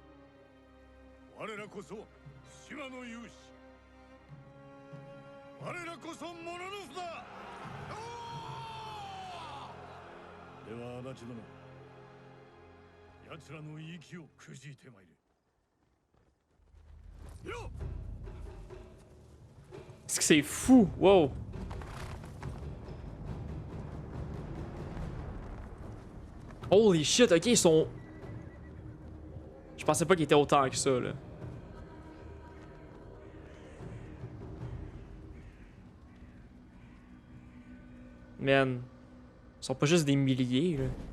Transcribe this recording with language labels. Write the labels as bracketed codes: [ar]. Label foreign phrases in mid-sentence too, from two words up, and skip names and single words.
[ja] 我らこそ島の勇士。我らこそモノノフだ。では足立殿、奴らの息をくじいてまいれ。よっ。 [fr] Est-ce que c'est fou? Wow! [en] Holy shit, [fr] ok, ils sont... Je pensais pas qu'ils étaient autant que ça, là. Man, ils sont pas juste des milliers, là.